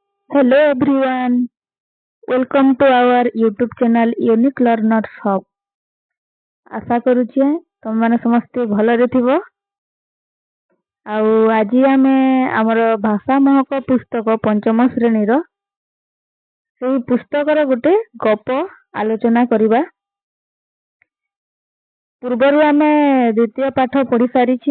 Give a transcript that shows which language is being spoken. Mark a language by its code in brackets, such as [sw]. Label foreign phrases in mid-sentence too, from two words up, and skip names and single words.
[en] Hello everyone, welcome to our YouTube channel Unique Learners Hub. [or] ଆଶା କରୁଛେ ତମମାନେ ସମସ୍ତେ ଭଲରେ ଥିବ। ଆଉ ଆଜି ଆମେ ଆମର ଭାଷା ମହକ ପୁସ୍ତକ ପଞ୍ଚମ ଶ୍ରେଣୀର ସେହି ପୁସ୍ତକର ଗୋଟେ ଗପ ଆଲୋଚନା କରିବା। ପୂର୍ବରୁ ଆମେ ଦ୍ୱିତୀୟ ପାଠ ପଢ଼ି ସାରିଛି।